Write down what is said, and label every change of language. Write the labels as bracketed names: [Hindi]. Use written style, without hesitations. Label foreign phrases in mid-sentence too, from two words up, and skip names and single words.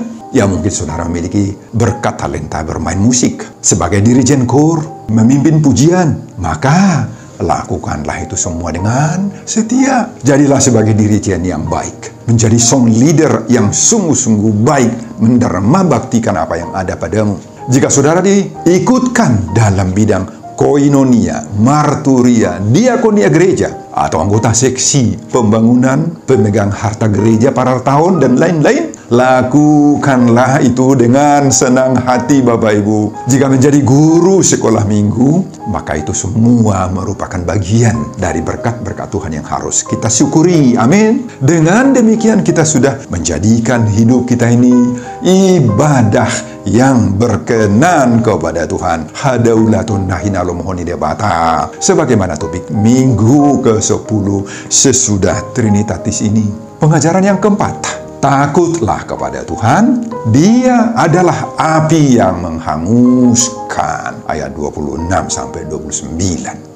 [Indonesian] Ya, mungkin saudara memiliki berkat talenta bermain musik, sebagai dirijen kor, memimpin pujian, maka lakukanlah itu semua dengan setia. Jadilah sebagai dirijen yang baik, menjadi [English] song leader [Indonesian] yang sungguh-sungguh baik, menderma baktikan apa yang ada padamu. Jika saudara diikutkan dalam bidang koinonia, marturia, diakonia gereja, atau anggota seksi pembangunan, pemegang harta gereja pada tahun, dan lain-lain, lakukanlah itu dengan senang hati, Bapak Ibu. Jika menjadi guru sekolah minggu, maka itu semua merupakan bagian dari berkat-berkat Tuhan yang harus kita syukuri. Amin. Dengan demikian kita sudah menjadikan hidup kita ini ibadah yang berkenan kepada Tuhan. [Batak Toba] Hadaulatun nahina lomohoni debata. [Indonesian] Sebagaimana topik minggu ke-10 sesudah Trinitatis ini. Pengajaran yang keempat, Takutlah kepada Tuhan, Dia adalah api yang menghanguskan. Ayat 26-29.